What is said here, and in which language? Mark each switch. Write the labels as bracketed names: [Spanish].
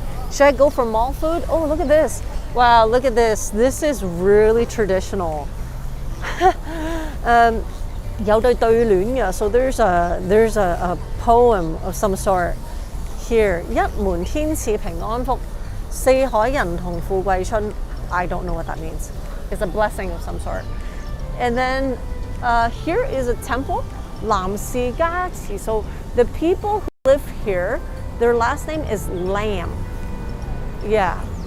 [English] Should I go for mall food? Oh, look at this. Wow, look at this. This is really traditional. So there's a poem of some sort here. [Chinese] 一門天賜平安福，四海人同富貴春. [English] I don't know what that means. It's a blessing of some sort. And then here is a temple, 南氏家祠. So the people who live here, their last name is Lam. Yeah.